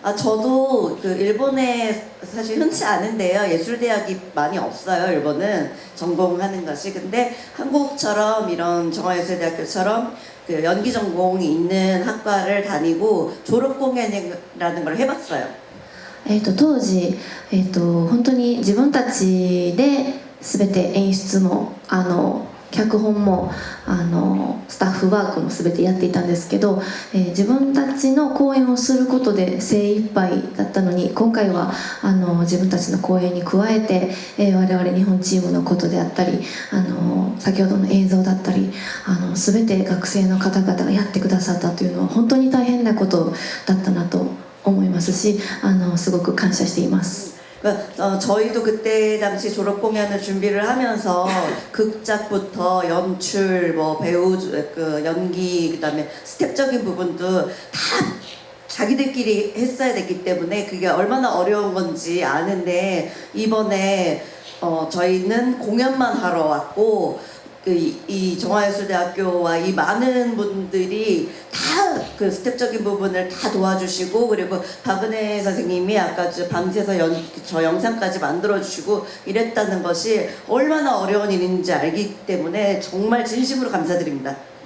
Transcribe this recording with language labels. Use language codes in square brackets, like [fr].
[ko] 저도 그 일본에 사실 흔치 않은데요. 예술대학이 많이 없어요. 일본은 전공하는 것이. 근데 한국처럼 이런 정화예술대학교처럼 그 연기 전공이 있는 학과를 다니고 졸업 공연이라는 걸 해봤어요. [ja] 当時、本当に自分たちで全て演出も脚本もスタッフワークも全てやっていたんですけど、自分たちの公演をすることで精一杯だったのに今回は自分たちの公演に加えて、我々日本チームのことであったり先ほどの映像だったり全て学生の方々がやってくださったというのは本当に大変なことだったなと思いますしすごく感謝しています。 [ko] 저희도 그때 당시 졸업 공연을 준비를 하면서 극작부터 연출, 뭐 배우, 그 연기, 그다음에 스텝적인 부분도 다 자기들끼리 했어야 됐기 때문에 그게 얼마나 어려운 건지 아는데 이번에 저희는 공연만 하러 왔고 이 정화예술대학교와 이 많은 분들이 다 그 스텝적인 부분을 다 도와주시고 그리고 박은혜 선생님이 아까 밤새서 저 영상까지 만들어주시고 이랬다는 것이 얼마나 어려운 일인지 알기 때문에 정말 진심으로 감사드립니다.